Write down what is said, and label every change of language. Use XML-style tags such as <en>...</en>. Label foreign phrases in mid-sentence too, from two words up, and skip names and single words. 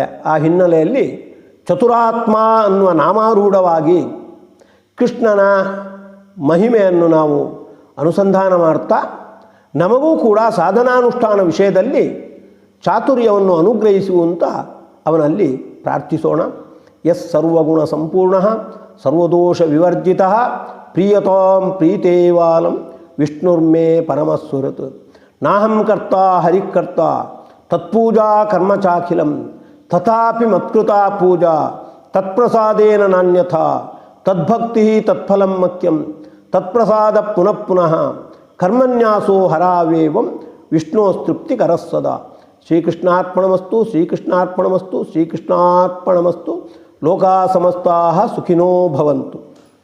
<kn>ಆ ಹಿನ್ನೆಲೆಯಲ್ಲಿ ಚತುರಾತ್ಮ ಅನ್ನುವ ನಾಮಾರೂಢವಾಗಿ ಕೃಷ್ಣನ ಮಹಿಮೆಯನ್ನು ನಾವು ಅನುಸಂಧಾನ ಮಾಡ್ತಾ ನಮಗೂ ಕೂಡ ಸಾಧನಾನುಷ್ಠಾನ ವಿಷಯದಲ್ಲಿ ಚಾತುರ್ಯವನ್ನು ಅನುಗ್ರಹಿಸುವಂತ ಅವನಲ್ಲಿ ಪ್ರಾರ್ಥಿಸೋಣ.</kn> <sa>ಯಸ್ ಸರ್ವಗುಣ ಸಂಪೂರ್ಣ ಸರ್ವದೋಷ ವಿವರ್ಜಿತ ಪ್ರಿಯತಾಂ ಪ್ರೀತೇವಾಲಂ ವಿಷ್ಣುರ್ಮೇ ಪರಮಸ್ವರತ್. ನಾಹಂ ಕರ್ತ ಹರಿಕರ್ತ ತತ್ಪೂಜಾ ಕರ್ಮ ಚಾಖಿಲಂ ತಥಾಪಿ ಮತ್ಕೃತಾ ಪೂಜಾ ತತ್ಪ್ರಸಾದೇನ ನಾನ್ಯಥ ತದ್ಭಕ್ತಿ ತತ್ಫಲಂ ಮಖ್ಯಂ ತತ್ಪ್ರಸಾದ ಪುನಃ ಪುನಃ ಕರ್ಮನ್ಯಾಸೋ ಹರಾವೇವಂ ವಿಷ್ಣೋಸ್ತೃಪ್ತಿಕರಃ ಸದಾ. ಶ್ರೀಕೃಷ್ಣಾರ್ಪಣಮಸ್ತು ಶ್ರೀಕೃಷ್ಣಾರ್ಪಣಮಸ್ತು ಶ್ರೀಕೃಷ್ಣಾರ್ಪಣಮಸ್ತು. ಲೋಕಾ ಸಮಸ್ತಾಃ ಸುಖಿನೋ ಭವಂತು.</sa>